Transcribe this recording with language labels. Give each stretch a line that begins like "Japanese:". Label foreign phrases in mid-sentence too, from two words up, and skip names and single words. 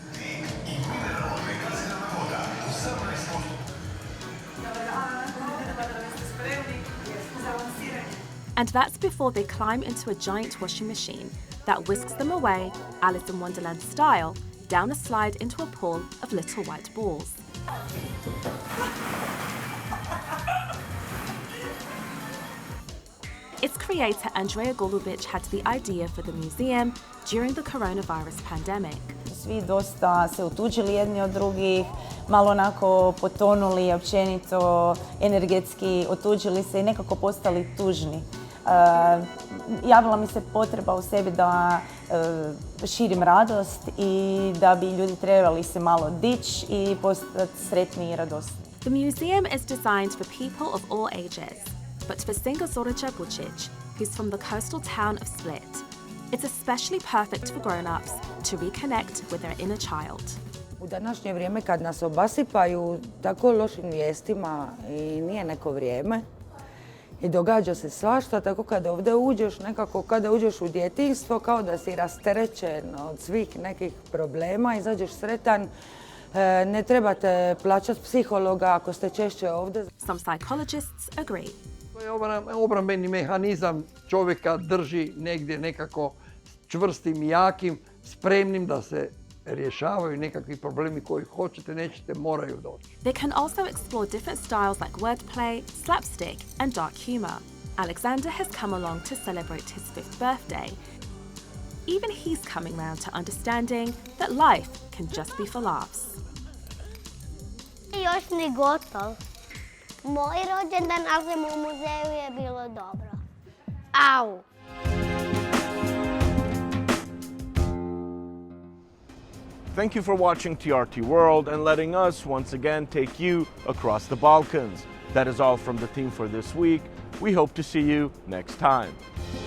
English: And that's before they climb into a giant washing machine that whisks them away, Alice in Wonderland style, down a slide into a pool of little white balls. Its creator Andrea Golubic had the idea for the museum during the coronavirus pandemic.
Croatian: Svi dosta se otuđili jedni od drugih, malo onako potonuli, općenito, energetski otuđili se i nekako postali tužni. Javila mi se potreba u sebi da širim radost i da bi ljudi trebali se malo dići i postati sretni i radosni.
English: The museum is designed for people of all ages, but for singer Zorica Bucic, who's from the coastal town of Split, it's especially perfect for grown-ups to reconnect with their inner child.
Croatian: U današnje vrijeme kad nas obasipaju tako lošim vijestima i nije neko vrijeme i događa se svašta, tako kada ovdje uđeš, nekako kada uđeš u djetinjstvo, kao da si rasterećen od svih nekih problema, izađeš sretan, ne trebate plaćati psihologa ako ste češće ovdje.
English: Some psychologists agree.
Croatian: Obrambeni mehanizam čovjeka drži negdje nekako čvrstim i jakim, spremnim da se rješavaju nekakvi problemi koji hoćete, nećete, moraju doći.
English: They can also explore different styles like wordplay, slapstick and dark humor. Alexander has come along to celebrate his 5th birthday. Even he's coming round to understanding that life can just be for laughs.
Croatian: Još ni gotov. Moj rođendan, ali sam u muzeju je bilo dobro. Au!
English: Thank you for watching TRT World and letting us once again take you across the Balkans. That is all from the team for this week. We hope to see you next time.